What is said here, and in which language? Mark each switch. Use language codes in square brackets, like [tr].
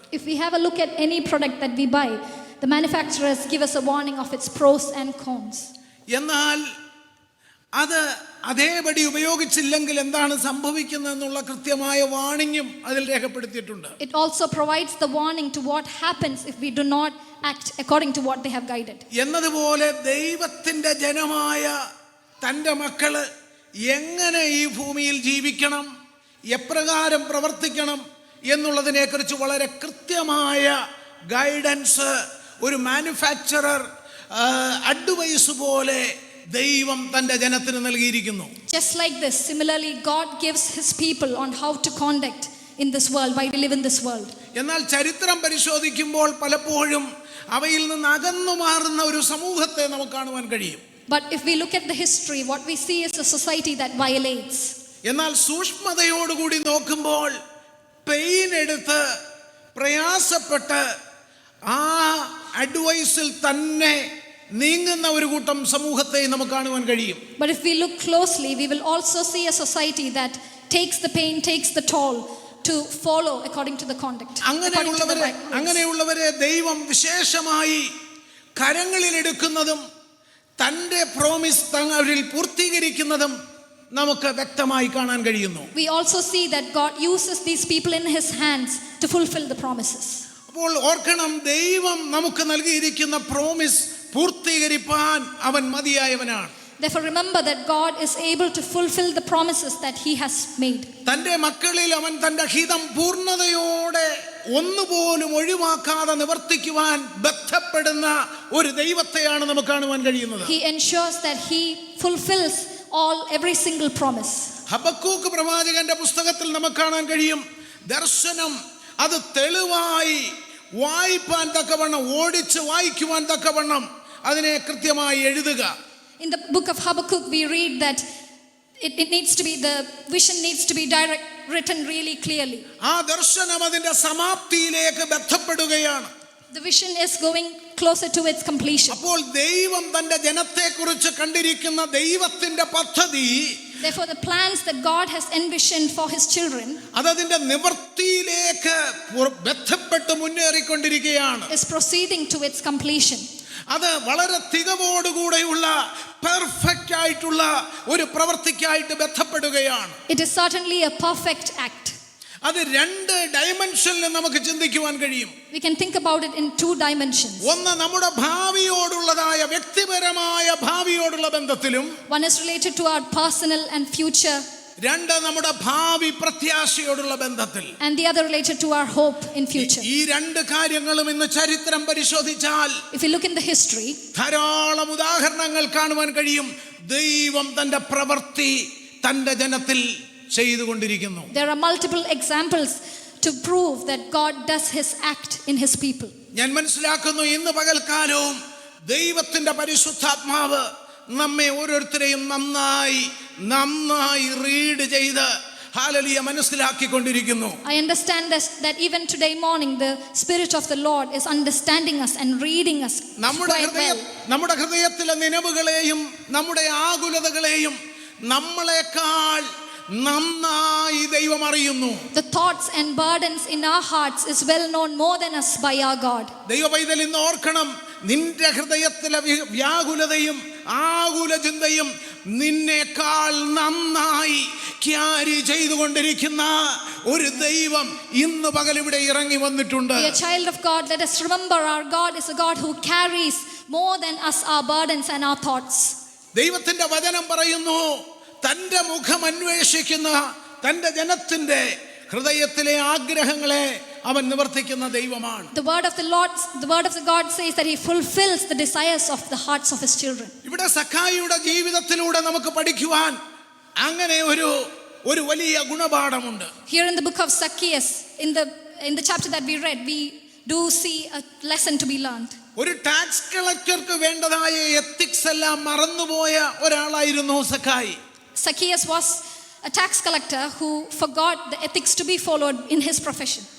[en] If we have a look at any product that we buy, the manufacturers give us a warning of its pros and cons. [ml] എന്നാൽ അത് അതേപടി ഉപയോഗിച്ചില്ലെങ്കിൽ എന്താണ് സംഭവിക്കുന്നതെന്നുള്ള കൃത്യമായ വാണിംഗും അതിൽ രേഖപ്പെടുത്തിയിട്ടുണ്ട്. [en] It also provides the warning to what happens if we do not act according to what they have guided. [ml] എന്നതുപോലെ ദൈവത്തിൻ്റെ ജനമായ തൻ്റെ മക്കള് എങ്ങനെ ഈ ഭൂമിയിൽ ജീവിക്കണം, എപ്രകാരം പ്രവർത്തിക്കണം എന്നുള്ളതിനെക്കുറിച്ച് വളരെ കൃത്യമായ ഗൈഡൻസ് ഒരു മാനുഫാക്ചറർ അഡ്വൈസ് പോലെ ദൈവം തൻ്റെ ജനത്തിന് നൽകിയിരിക്കുന്നു. [en] Just like this, similarly God gives his people on how to conduct in this world while we live in this world. [ml] എന്നാൽ ചരിത്രം പരിശോധിക്കുമ്പോൾ പലപ്പോഴും അവയിൽ നിന്ന് അകന്നു മാറുന്ന ഒരു സമൂഹത്തെ നമുക്ക് കാണുവാൻ കഴിയും. [en] But if we look at the history, what we see is a society that violates. [ml] എന്നാൽ സൂക്ഷ്മതയോടുകൂടി നോക്കുമ്പോൾ പെയിൻ എടുത്ത് പ്രയാസപ്പെട്ട് ആ അഡ്വൈസിൽ തന്നെ നീങ്ങുന്ന ഒരു കൂട്ടം സമൂഹത്തെ നമുക്ക് കാണുവാൻ കഴിയും. [en] But if we look closely, we will also see a society that takes the pain, takes the toll to follow according to the conduct. [ml] അങ്ങനെയുള്ളവരെ ദൈവം വിശേഷമായി കരങ്ങളിൽ എടുക്കുന്നതും തൻ്റെ പ്രോമിസ് അവരിൽ പൂർത്തീകരിക്കുന്നതും നമുക്ക് വ്യക്തമായി കാണാൻ കഴിയുന്നു. [en] We also see that God uses these people in his hands to fulfill the promises. [ml] അപ്പോൾ ഓർക്കണം, ദൈവം നമുക്ക് നൽകിയിരിക്കുന്ന പ്രോമിസ് പൂർത്തീകരിപ്പാൻ അവൻ മതിയായവനാണ്. [en] Therefore remember that God is able to fulfill the promises that he has made. [ml] തൻ്റെ മക്കളിൽ അവൻ തൻ്റെ ഹിതം പൂർണ്ണതയോടെ ഒന്നുപോലും ഒഴിവാക്കാതെ നിവർത്തിക്കുവാൻ ബന്ധപ്പെടുന്ന ഒരു ദൈവത്തെയാണ് നമുക്ക് കാണുവാൻ കഴിയുന്നത്. [en] He ensures that he fulfills every single promise. [ml] Habakkuk പ്രവാചകന്റെ പുസ്തകത്തിൽ നമുക്ക് കാണാൻ കഴിയും, ദർശനം അത് തെളിവായി വായിപ്പാൻ തക്കവണ്ണം, ഓടിച്ച് വായിക്കുവാൻ തക്കവണ്ണം അതിനെ കൃത്യമായി എഴുതുക. [en] In the book of Habakkuk we read that it needs to be, the vision needs to be written really clearly. [ml] ആ ദർശനം അതിന്റെ സമാപ്തിയിലേക്ക് ബന്ധപ്പെടുകയാണ്. [en] The vision is going closer to its completion. [ml] അപ്പോൾ ദൈവം തന്റെ ജനത്തെക്കുറിച്ച് കണ്ടിരിക്കുന്ന ദൈവത്തിന്റെ പദ്ധതി, [en] Therefore, the plans that God has envisioned for his children [ml] അതതിന്റെ നിവൃത്തിയിലേക്ക് ബന്ധപ്പെട്ട് മുന്നേറിക്കൊണ്ടിരിക്കുകയാണ്. [en] is proceeding to its completion. [ml] അത് വളരെ തികവോടുകൂടെയുള്ള പെർഫെക്റ്റ് ആയിട്ടുള്ള ഒരു പ്രവൃത്തിക്കായിട്ട് ബന്ധപ്പെടുകയാണ്. [en] It is certainly a perfect act. [ml] അത് രണ്ട് ഡയമെൻഷനിൽ നമുക്ക് ചിന്തിക്കുവാൻ കഴിയും. [en] We can think about it in two dimensions. [ml] ഒന്ന് നമ്മുടെ ഭാവിയോടുള്ളതായ വ്യക്തിപരമായ ഭാവിയോടുള്ള ബന്ധത്തിലും, [en] One is related to our personal and future, [ml] രണ്ട് നമ്മുടെ ഭാവി പ്രത്യാശയോടുള്ള ബന്ധത്തിൽ. [en] and the other related to our hope in future. [ml] ഈ രണ്ട് കാര്യങ്ങളും ഇന്ന് ചരിത്രം പരിശോധിച്ചാൽ [en] If you look in the history, [ml] ധാരാളം ഉദാഹരണങ്ങൾ കാണുവാൻ കഴിയും. ദൈവം തന്റെ പ്രവൃത്തി തന്റെ ജനത്തിൽ ചെയ്തുകൊണ്ടിരിക്കുന്നു. [en] there are multiple examples to prove that God does his act in his people. [ml] ഞാൻ മനസ്സിലാക്കുന്നു ഇന്ന് പകൽക്കാലവും ദൈവത്തിന്റെ പരിശുദ്ധാത്മാവ് നമ്മെ ഓരോരുത്തരെയും നന്നായി റീഡ് ചെയ്ത് hallelujah മനസ്സിലാക്കിക്കൊണ്ടിരിക്കുന്നു. [en] I understand that even today morning the Spirit of the Lord is understanding us and reading us quite well. [ml] നമ്മുടെ ഹൃദയത്തിലെ നിലവുകളെയും നമ്മുടെ ആകുലതകളെയും നമ്മളെക്കാൾ നന്നായി ദൈവം അറിയുന്നു. [en] The thoughts and burdens in our hearts is well known more than us by our God. [ml] ദൈവപൈതൽ ഇന്ന് ഓർക്കണം, നിന്റെ ഹൃദയത്തിലെ വ്യാകുലതയും ആകുല ചിന്തയും നിന്നേക്കാൾ നന്നായി ക്യാരി ചെയ്തുകൊണ്ടിരിക്കുന്ന ഒരു ദൈവം ഇന്ന് പകൽ ഇവിടെ ഇറങ്ങി വന്നിട്ടുണ്ട്. [en] Dear child of God, let us remember our God is a God who carries more than us our burdens and our thoughts. [ml] ദൈവത്തിന്റെ വചനം പറയുന്നു, തന്റെ മുഖം അന്വേഷിക്കുന്ന തന്റെ ജനത്തിന്റെ ഹൃദയത്തിലെ ആഗ്രഹങ്ങളെ അവൻ നിവർത്തിക്കുന്ന ദൈവമാണ്. [en] The word of the God says that he fulfills the desires of the hearts of his children. [ml] ഇവിടെ സഖായിയുടെ ജീവിതത്തിലൂടെ നമുക്ക് പഠിക്കുവാൻ അങ്ങനെ ഒരു വലിയ ഗുണപാഠമുണ്ട്. [en] Here in the book of Zacchaeus, in the chapter that we read, we do see a lesson to be learned. [ml] ഒരു tax കളക്ടർക്ക് വേണ്ടതായ എത്തിക്സ് എല്ലാം മറന്നുപോയ ഒരാളായിരുന്നു സഖായി. [en] Zacchaeus was a tax collector who forgot the ethics to be followed in his profession.